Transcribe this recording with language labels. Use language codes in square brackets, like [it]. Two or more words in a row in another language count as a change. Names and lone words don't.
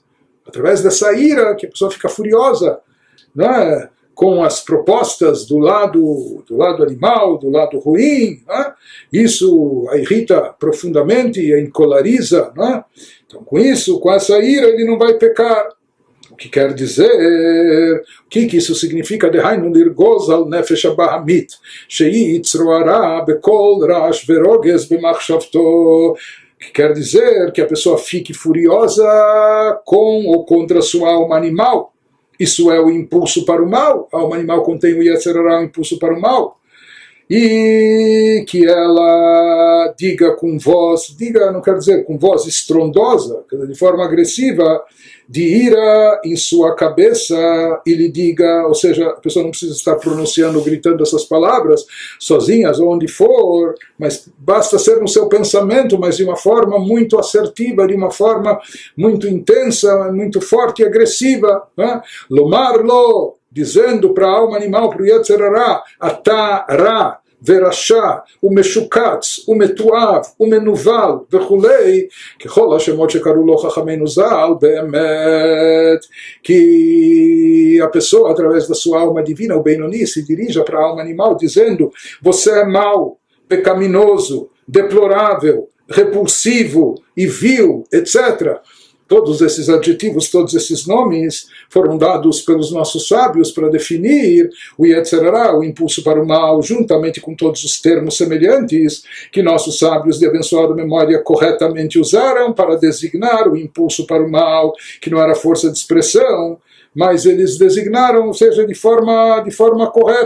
[pt] Através dessa ira que a pessoa fica furiosa, né, com as propostas do lado animal, do lado ruim, né, isso a irrita profundamente e a encolariza. Né? Então com isso, com essa ira, ele não vai pecar. O que quer dizer, o que isso significa? [he] דהיינו לרגוז על נפש הבהמית, שהיא יצרו הרע, בקול רעש ורוגז במחשבתו. [pt] Que quer dizer que a pessoa fique furiosa com ou contra sua alma animal, isso é o impulso para o mal, a alma animal contém o [he] יצר הרע, [pt] o impulso para o mal, e que ela diga com voz, diga, não quero dizer com voz estrondosa, de forma agressiva, de ira em sua cabeça, e lhe diga, ou seja, a pessoa não precisa estar pronunciando, gritando essas palavras sozinhas, onde for, mas basta ser no seu pensamento, mas de uma forma muito assertiva, de uma forma muito intensa, muito forte e agressiva, né? [he] לומר לו, [pt] dizendo para a alma animal, para o [he] יצר הרע, אתה רע, ורשע ומשוקץ ומתועב ומנוול וכולי, ככל השמות שקראו לו חכמינו ז"ל, באמת, [pt] que a pessoa, através da sua alma divina, o Benoni, se dirija para a alma animal dizendo: você é mau, pecaminoso, deplorável, repulsivo e vil, etc. Todos esses adjetivos, todos esses nomes foram dados pelos nossos sábios para definir o [he] יצר הרע, [pt] o impulso para o mal, juntamente com todos os termos semelhantes que nossos sábios de abençoada memória corretamente usaram para designar o impulso para o mal, que não era força de expressão, mas eles designaram, ou seja, de forma correta.